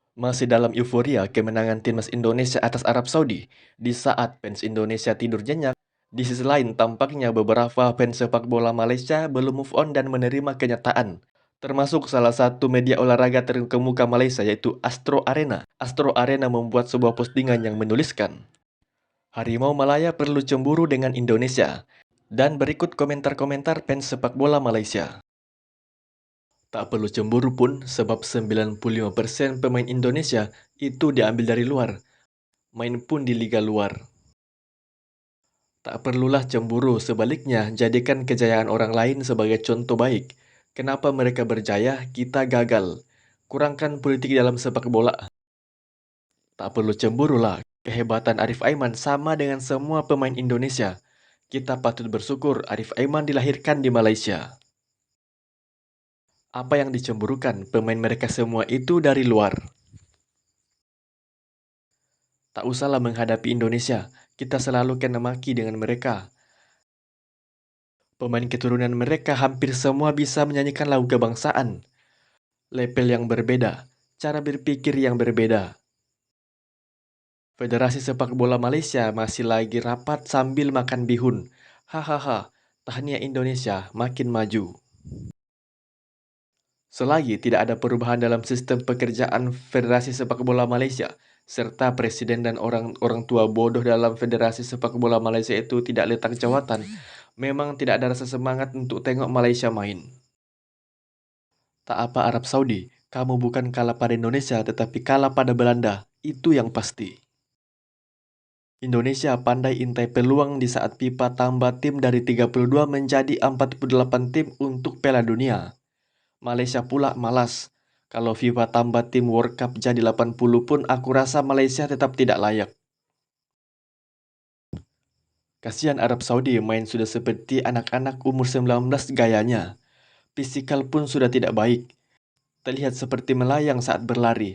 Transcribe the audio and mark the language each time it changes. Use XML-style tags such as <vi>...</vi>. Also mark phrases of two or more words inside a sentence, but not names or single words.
<id>Masih dalam euforia kemenangan timnas Indonesia atas Arab Saudi, di saat fans Indonesia tidur nyenyak, di sisi lain tampaknya beberapa fans sepak bola Malaysia belum</id> <en>move on</en> <id>dan menerima kenyataan. Termasuk salah satu media olahraga terkemuka Malaysia yaitu Astro Arena. Astro Arena membuat sebuah postingan yang menuliskan, Harimau Malaya perlu cemburu dengan Indonesia. Dan berikut komentar-komentar fans sepak bola Malaysia.</id> <ms>Tak perlu cemburu pun sebab 95% pemain Indonesia itu diambil dari luar. Main pun di liga luar. Tak perlulah cemburu, sebaliknya jadikan kejayaan orang lain sebagai contoh baik. Kenapa mereka berjaya, kita gagal. Kurangkan politik dalam sepak bola. Tak perlu cemburu lah, kehebatan Arif Aiman sama dengan semua pemain Indonesia. Kita patut bersyukur Arif Aiman dilahirkan di Malaysia. Apa yang dicemburukan, pemain mereka semua itu dari luar. Tak usahlah menghadapi Indonesia, kita selalu kena maki dengan mereka.</ms> <id>Pemain keturunan mereka hampir semua bisa menyanyikan lagu kebangsaan. Level yang berbeda, cara berpikir yang berbeda.</id> <ms>Federasi Sepak Bola Malaysia masih lagi rapat sambil makan bihun. Hahaha, tahniah Indonesia makin maju. Selagi tidak ada perubahan dalam sistem pekerjaan Federasi Sepak Bola Malaysia, serta presiden dan orang tua bodoh dalam Federasi Sepak Bola Malaysia itu tidak letak jawatan, memang tidak ada rasa semangat untuk tengok Malaysia main. Tak apa Arab Saudi, kamu bukan kalah pada Indonesia tetapi kalah pada Belanda, itu yang pasti. Indonesia pandai intai peluang di saat FIFA tambah tim dari 32 menjadi 48 tim untuk Piala Dunia. Malaysia pula malas. Kalau FIFA tambah tim</ms> <en>World Cup</en> <ms>jadi 80 pun aku rasa Malaysia tetap tidak layak.</ms> <id>Kasihan Arab Saudi main sudah seperti anak-anak umur 19 gayanya. Fisikal pun sudah tidak baik. Terlihat seperti melayang saat berlari.</id>